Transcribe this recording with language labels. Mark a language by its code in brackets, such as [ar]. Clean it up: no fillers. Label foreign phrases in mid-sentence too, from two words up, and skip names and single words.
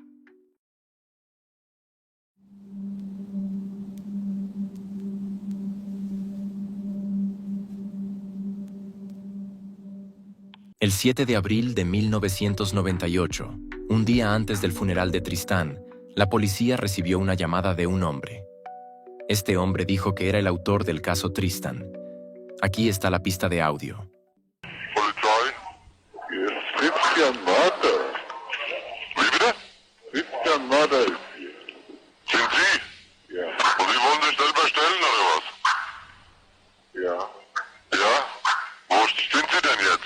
[es] El 7 de abril de 1998, un día antes del funeral de Tristán, la policía recibió una llamada de un hombre. Este hombre dijo que era el autor del caso Tristan. Aquí está la pista de audio. [de] Polizei, hier ist Christian Mörder. Wie bitte? Christian Mörder ist hier. Sind Sie? Ja. Und Sie wollen sich selber stellen, oder was? Ja. Ja? Wo sind Sie denn jetzt?